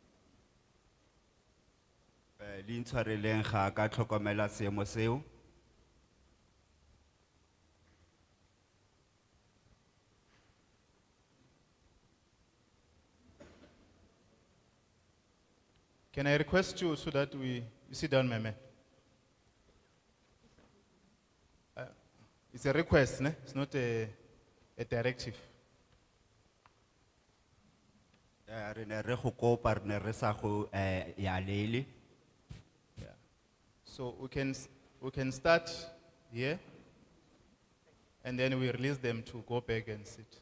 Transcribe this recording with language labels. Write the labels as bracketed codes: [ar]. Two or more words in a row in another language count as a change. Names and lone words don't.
[tn] Le intshwareleng ga ka tlhokomela seemo seo. [en] Can I request you so that you sit down, my man? It's a request, ne? It's not a directive. [tn] Re ne re go kopa re ne re sa go ya lele. [en] Yeah. So we can start here, and then we release them to go back and sit.